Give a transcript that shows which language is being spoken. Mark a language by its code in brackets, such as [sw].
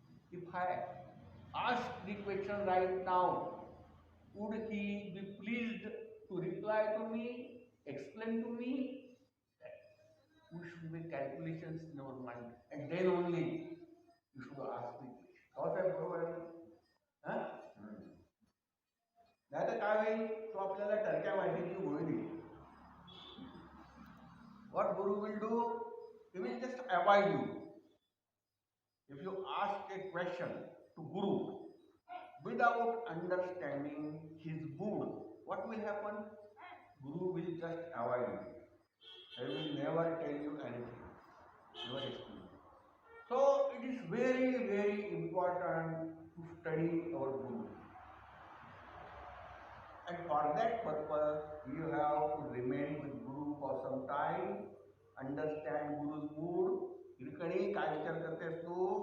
[en] If I ask the question right now, would he be pleased to reply to me, explain to me? We should make calculations in our mind, and then only you should ask the question. [mr] साहेब बरोबर आहे ना? नाही तर काय होईल, तो आपल्याला टरक्या माहितीची गोळी देईल. [en] What Guru will do? He will just avoid you. If you ask a question to Guru without understanding his mood, what will happen? Guru will just avoid you. He will never tell you anything, never explain. So it is very, very important to study our Guru. And for that purpose, you have to remain with Guru for some time, understand Guru's mood. [mr] Irkani, काय विचार करतेस तू?